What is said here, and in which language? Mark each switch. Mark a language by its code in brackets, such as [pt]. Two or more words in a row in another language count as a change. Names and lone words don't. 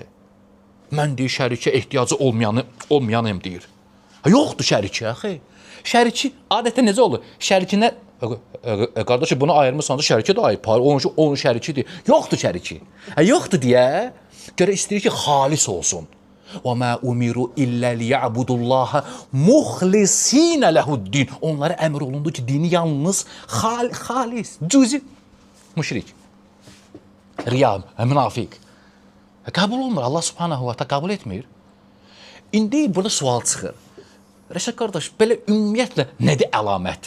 [az] Mən deyir, şərikə ehtiyacı olmayanım deyir. Yoxdur şərikə əxi. Şəriki adətən necə olur? Şərikinə, qardaşı bunu ayırmışsansa şərikə də ayır, onun şərikidir. Yoxdur şəriki. Yoxdur deyə, görə istəyir ki, xalis olsun. [ar] وَمَا أُمِرُوا إِلَّا لِيَعْبُدُ اللّٰهَ مُخْلِس۪ينَ لَهُ الدِّينَ [az] Onlara əmr olundu ki, dini yalnız xalis, cüzi, müşrik, riya, münafiq. Qəbul olmur, [ar] الله سبحانه وتعالى [az] qəbul etmir. İndi burada sual çıxır. Rəşad qardaş, belə ümumiyyətlə nədir əlamət?